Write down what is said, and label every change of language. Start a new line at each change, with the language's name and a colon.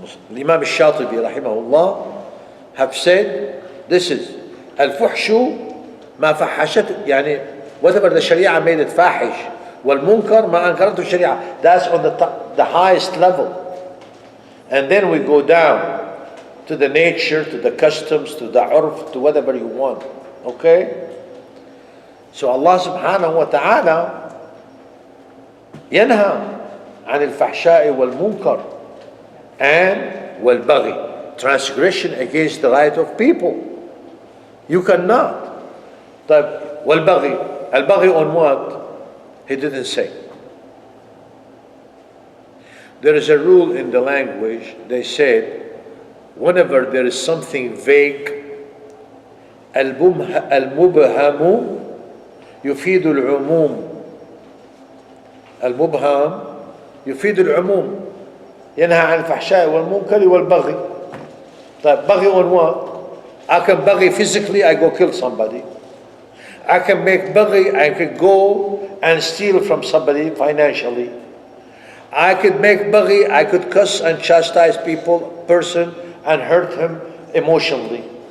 Arabic: الإمام الشاطبي رحمه الله
English: have said this is
Arabic: الفحش ما فحشت يعني
English: whatever the Sharia made it
Arabic: فاحش والمنكر ما أنكرته الشريعة.
English: That's on the highest level. And then we go down to the nature, to the customs, to the urf, to whatever you want. Okay? So Allah subhanahu wa ta'ala
Arabic: ينهى عن الفحشاء والمنكر
English: and
Arabic: والبغي,
English: transgression against the right of people. You cannot.
Arabic: طيب والبغي, البغي
English: on what? He didn't say. There is a rule in the language. They said whenever there is something vague,
Arabic: المبهم يفيد العموم. المبهم يفيد العموم. ينهى عن الفحشاء والمنكر والبغي. طيب بغي
English: on what? I can buggy physically, I go kill somebody. I can make buggy, I could go and steal from somebody financially. I could make buggy, I could cuss and chastise person and hurt him emotionally.